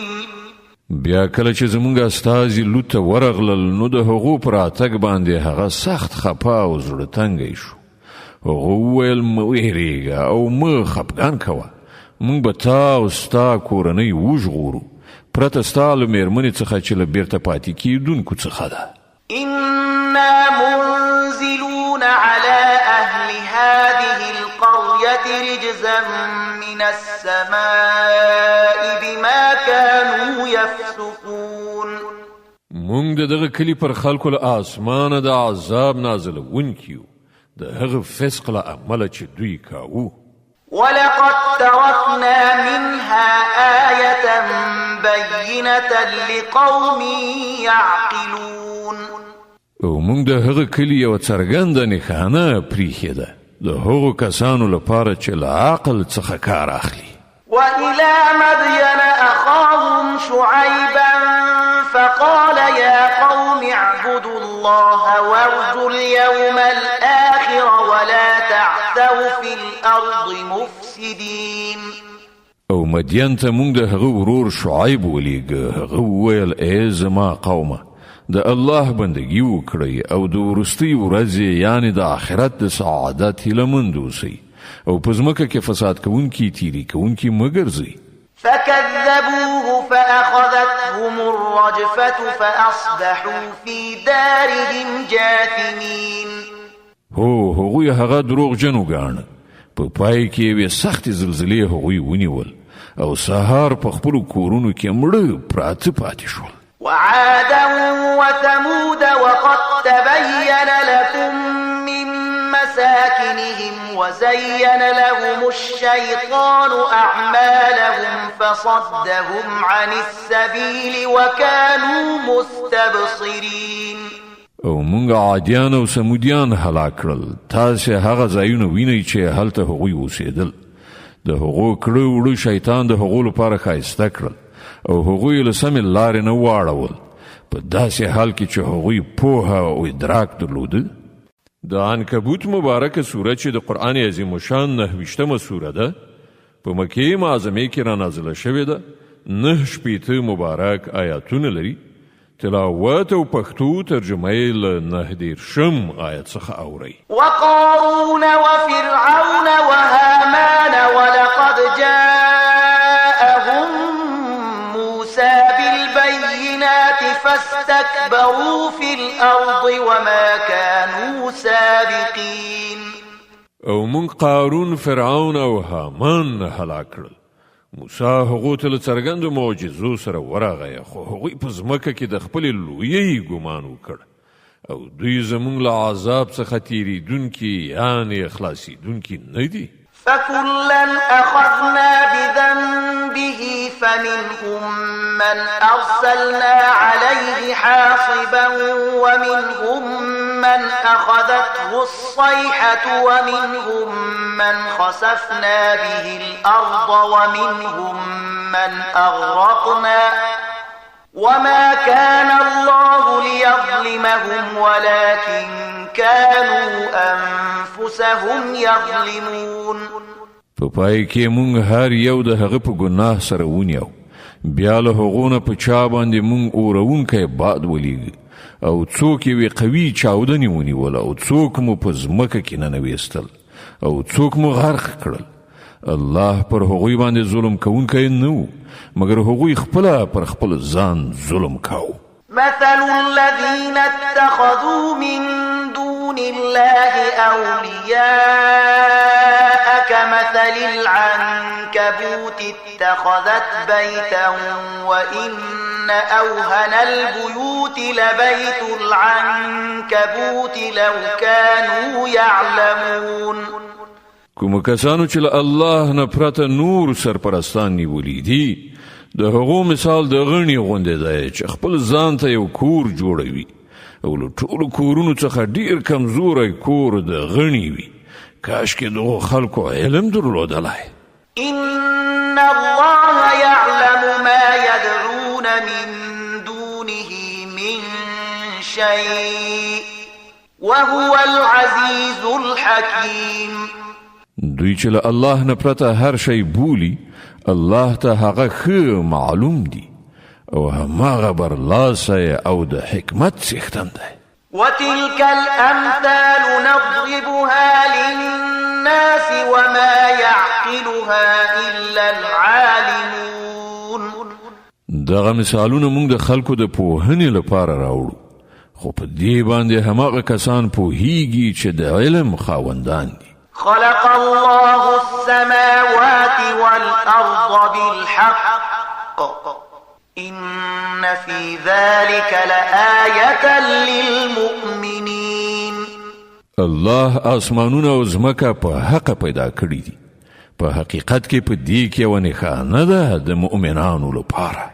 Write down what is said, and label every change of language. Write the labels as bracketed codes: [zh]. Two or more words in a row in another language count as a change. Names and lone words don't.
[ps] بیا کله چې زمونږ استازي لوط ته ورغلل نو د هغو پر راتګ باندې هغه سخت خپه او زړه تنګی شو. هغه وویل مه ویرېږه او مه خفګان کوه. موږ به تا او ستا کورنۍ وژغورو پرته ستا له میرمنې څخه چې له بیرته پاتې کېدونکو څخه ده. [ar] إنا منزلون على أهل هذه القرية رجزا من السماء بما كانوا يفسقون. [ps] موږ د دغه کلي پر خلکو له آسمانه د عذاب نازلونکي یو د هغه فسق له امله چې دوی کاوه. [ar] ولقد تركنا منها آية بينة لقوم يعقلون. [ps] او موږ د هغه کلي یوه څرګنده نښانه پریښې ده د هغو کسانو لپاره چې له عقل څخه کار اخلي. [ar] وإلى مدين أخاهم شعيبا فقال يا قوم اعبدوا الله وارجوا اليوم الآخر ولا تعثوا في الأرض مفسدين. [ps] او مدین ته موږ د هغه ورور شعیب ولیږه. هغه وویل ای زما قومه د الله بندگی وکړئ او د وروستۍ ورځې یعنې د آخرت د سعادت هیلهمند اوسئ او په ځمکه کې فساد کوونکي تیري کوونکي مه ګرځئ. [ar] فكذبوه فأخذتهم الرجفة فأصبحوا في دارهم جاثمين. [ps] هغوی هغه دروغجن وګاڼه. په پای کې یوې سختې زلزلې هغوی ونیول او سهار په خپلو کورونو کې مړه پراته پاتې شول. [ar] وعادا وثمود وقد تبين لكم من مساكنهم وزين لهم الشيطان أعمالهم فصدهم عن السبيل وكانوا مستبصرين. [ps] او مونږ عادیان او سمودیان هلاک کړل. تاسې هغه ځایونه وینئ چې هلته هغوی اوسېدل. د هغو کړه وړه شیطان د هغو لپاره ښایسته کړل او هغوی له سمې لارې نه واړول په داسې حال کې چې هغوی پوهه او ادراک درلوده. د عنکبوت مبارکه سوره چې د قرآن عظیم الشان 9 سوره ده په مکې معظمې کې را نازله شوې ده. 9 مبارک آیاتونه لري. تلاوت او پښتو ترجمه یې له 9 آیت څخه اورئ. [ar] وقارون وفرعون وهامان ولقد جاءهم موسى بالبينات فاستكبروا في الأرض وما كانوا سابقين. [ps] او من قارون فرعون او هامان هلاک کړل. موسی هغو ته له څرګندو معجزو سره ورغی خو هغوی په ځمکه کې د خپلې لویۍ ګمان وکړ او دوی زموږ له عذاب څخه تیریدونکي یعنې خلاصیدونکي نه دي. [ar] فكلا أخذنا بذنبه فمنهم من أرسلنا عليه حاصبا ومنهم من أخذته الصيحة ومنهم من خسفنا به الأرض ومنهم من أغرقنا وما كان الله ليظلمهم ولكن كانوا أنفسهم يظلمون. [ps] په پای کې مونږ هر یو د هغه په ګناه سره ونیو، بیا له هغونه په چا باندې مونږ اورونکی باد ولیږي، او څوک یې قوي چاودنې ونیول، او څوک مو په ځمکه کې ننویستل، او څوک مو غرق کړل. الله پر هغوی باندې ظلم کوونکی نه و، مګر هغوی خپله پر خپل ځان ظلم کاوه. [ar] مثل الذين اتخذوا من دون الله أولياء كمثل العنكبوت اتخذت بيتا وإن أوهن البيوت لبيت العنكبوت لو كانوا يعلمون. [ps] کوم کسانو چې الله نه پرته نور سرپرستان نیولي دي، د هغو مثال د غڼې غوندې دی چې خپل ځان ته یو کور جوړوي، او له ټولو کورونو څخه ډیر کمزوری کور د غڼې وي. کاشکې دغو خلکو علم درلودلی. [ar] إن الله يعلم ما يدعون من دونه من شيء وهو العزيز الحكيم. [ps] دوی چې له الله نه پرته هر شی بولي، الله ته هغه ښه معلوم دي، او هماغه برلاسی او د حکمت څښتن دی. [ar] وتلك الأمثال نضربها للناس وما يعقلها إلا العالمون. [ps] دغه مثالونه موږ د خلکو د پوهنې لپاره راوړو، خو په دې باندې هماغه کسان پوهیږي چې د علم خاوندان دي. [ar] خلق الله السماوات والأرض بالحق إن في ذلك لآية للمؤمنين. [ps] الله آسمانونه او ځمکه په حق پیدا کړي دي، په حقیقت کې په دې کې یوه نښانه ده د مؤمنانو لپاره.